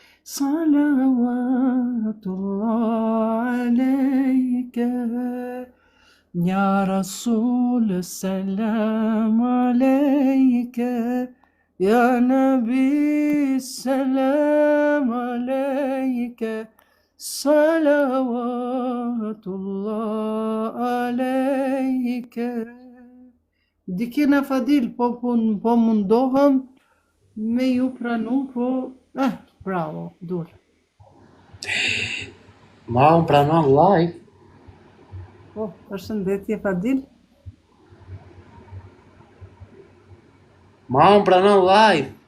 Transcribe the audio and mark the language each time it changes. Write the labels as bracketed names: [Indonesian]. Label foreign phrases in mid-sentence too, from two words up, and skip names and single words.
[Arabic] صلوات الله عليك، يا رسول سلام عليك، يا نبي سلام عليك، صلوات الله عليك. [Albanian] Dikina Fadil, po mundohem me ju pranu, po... bravo, dur. Ma unë pranon live. Po, përshëndetje Fadil. Ma unë pranon live.